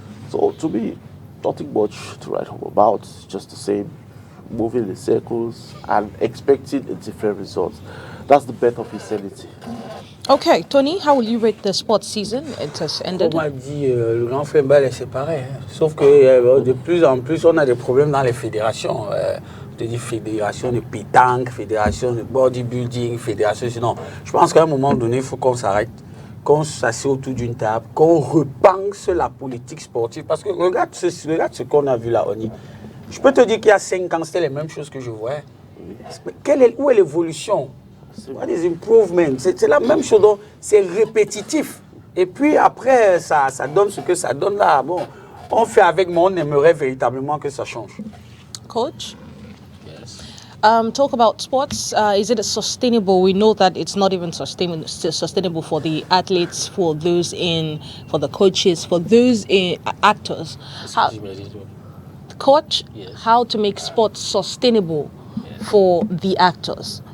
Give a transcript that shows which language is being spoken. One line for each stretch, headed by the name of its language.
English: So to me, nothing much to write home about. It's just the same, moving in circles and expecting a different result. That's the birth of insanity. Okay, Tony, how will you rate the sports season? It has ended.
French: On m'a dit, le grand frère Mbale, c'est pareil. Hein. Sauf que de plus en plus, on a des problèmes dans les fédérations. Je te dis fédération de pétanque, fédération de bodybuilding, fédération... Sinon, je pense qu'à un moment donné, il faut qu'on s'arrête, qu'on s'assied autour d'une table, qu'on repense la politique sportive. Parce que regarde ce qu'on a vu là, ONI. Je peux te dire qu'il y a 5 ans, c'était les mêmes choses que je voyais. Où est l'évolution?
English: What is improvement?
French: C'est la même chose, donc c'est répétitif. Et puis après, ça donne ce que ça donne là. Bon, on fait avec, mais on aimerait véritablement que ça change.
English: Coach? Talk about sports. Is it sustainable? We know that it's not even sustainable for the athletes, for the coaches, for those actors. Coach, how to make sports sustainable for the actors?